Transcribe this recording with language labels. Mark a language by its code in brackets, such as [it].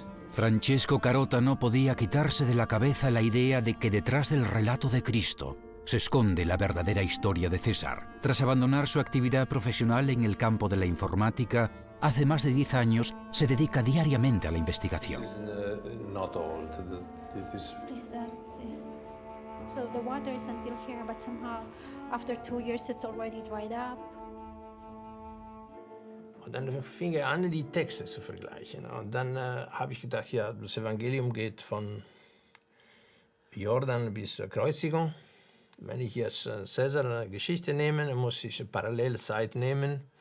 [es] Francesco Carota no podía quitarse de la cabeza la idea de que detrás del relato de Cristo se esconde la verdadera historia de César. Tras abandonar su actividad profesional en el campo de la informática, hace más de 10 años se dedica diariamente a la investigación. [en] Not old. It is So the water is until here, but somehow after 2 years it's already dried up. [de] Und dann fing er an, die Texte zu vergleichen. Und dann habe ich gedacht, ja, das Evangelium geht von Jordan bis zur Kreuzigung. Wenn ich jetzt Cäsar eine Geschichte nehme, dann muss ich eine Parallelzeit nehmen.